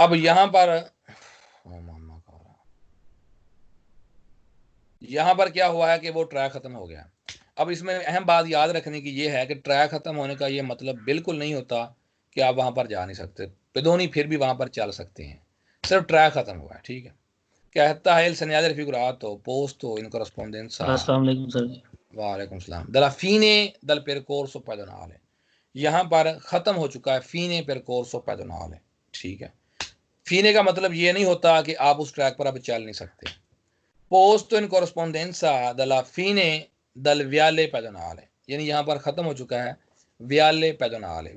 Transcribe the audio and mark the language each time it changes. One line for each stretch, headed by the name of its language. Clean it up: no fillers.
Hindi: अब यहां पर क्या हुआ है कि वो ट्रैक खत्म हो गया। अब इसमें अहम बात याद रखने की ये है कि ट्रैक खत्म होने का ये मतलब बिल्कुल नहीं होता कि आप वहां पर जा नहीं सकते, पिदोनी फिर भी वहां पर चल सकते हैं, सिर्फ ट्रैक खत्म हुआ है, ठीक है। कहता है
Italian: il segnale raffigurato posto in corrispondenza,
Hindi: अस्सलाम वालेकुम सर जी। वालेकुम सलाम,
Italian: dalla fine del percorso pedonale,
Hindi: यहाँ पर खत्म हो चुका है
Italian: फीने percorso pedonale,
Hindi: ठीक है। फीने का मतलब ये नहीं होता कि आप उस ट्रैक पर अब चल नहीं सकते।
Italian: पोस्ट इन corrispondenza dalla fine del viale pedonale,
Hindi: यानी यहाँ पर खत्म हो चुका है
Italian: वियाले पैदोनाले।